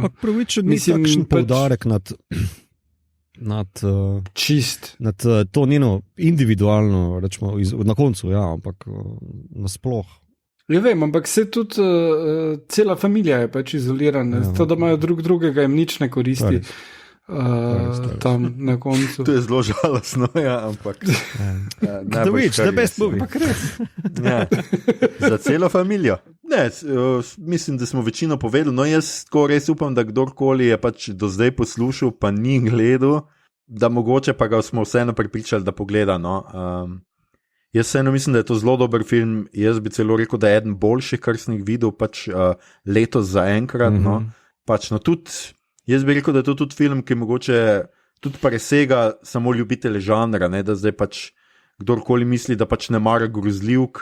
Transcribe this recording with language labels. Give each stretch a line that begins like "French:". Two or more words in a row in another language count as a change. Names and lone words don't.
Slovenian: Ampak pravičen ni takšen poudarek nad to njeno individualno, rečemo, na koncu, ampak nasploh. Ja vem, ampak se tudi cela familija je pač izolirana, to, da imajo drugega, jim nič ne koristi. Tam na koncu. To je zelo žalostno, ampak
English: the best movie.
Slovenian: Ampak res. Za celo familijo. Ne, mislim, da smo večino povedali, no jaz tako res upam, da kdorkoli je pač do zdaj poslušal, pa ni gledal, da mogoče pa ga smo vseeno pripričali, da pogleda, jaz vseeno mislim, da je to zelo dober film, jaz bi celo rekel, da je eden boljših, kar sem jih videl pač letos zaenkrat, pač tudi jaz bi rekel, da je to tudi film, ki mogoče tudi presega samo ljubitelje žanra, da zdaj pač kdorkoli misli, da pač ne mara grozljivk.